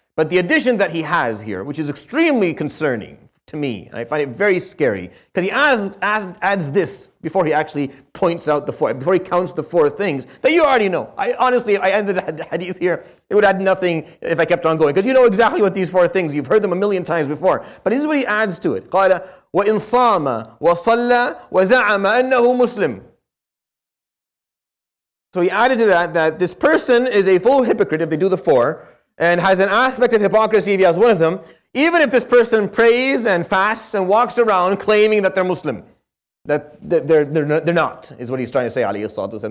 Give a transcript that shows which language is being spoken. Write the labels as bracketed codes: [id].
[en] But the addition that he has here, which is extremely concerning to me, and I find it very scary, because he adds this before he actually points out before he counts the 4 things that you already know. Honestly, if I ended the hadith here, it would add nothing if I kept on going, because you know exactly what these 4 things, you've heard them a million times before. But this is what he adds to it. [ar] قال وإن صام وصلى وزعم أنه مسلم. [en] So he added to that this person is a full hypocrite if they do the 4, and has an aspect of hypocrisy if he has one of them, even if this person prays and fasts and walks around claiming that they're Muslim. That they're not, is what he's trying to say, alayhi salatu wasalam.